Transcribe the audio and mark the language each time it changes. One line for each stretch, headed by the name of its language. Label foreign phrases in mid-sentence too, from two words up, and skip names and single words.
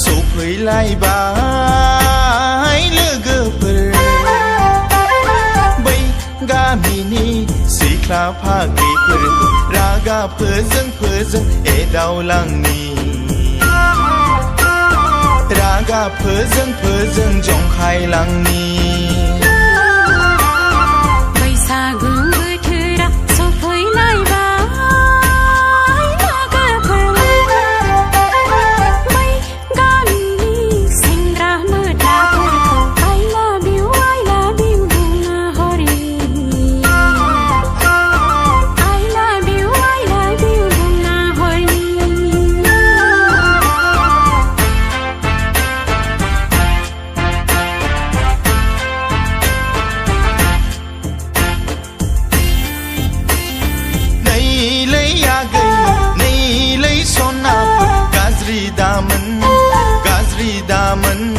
Bodo: सफैलायबाय लोगोफोर बै गामिनि सिख्ला फाग्लिफोरखौ रागा फोजों एदावलांनि रागा फोजों जंखायलांनि बैसागु बोथोरा सफैलायबाय लोगोफोर बै गामिनि सेंग्रा मोख्लाफोरखौ
English: I love you
Bodo: बुंना हरनि
English: I love you
Bodo: बुंना हरनि नैलै आगै नैलै सनाफोर गाज्रि दामोन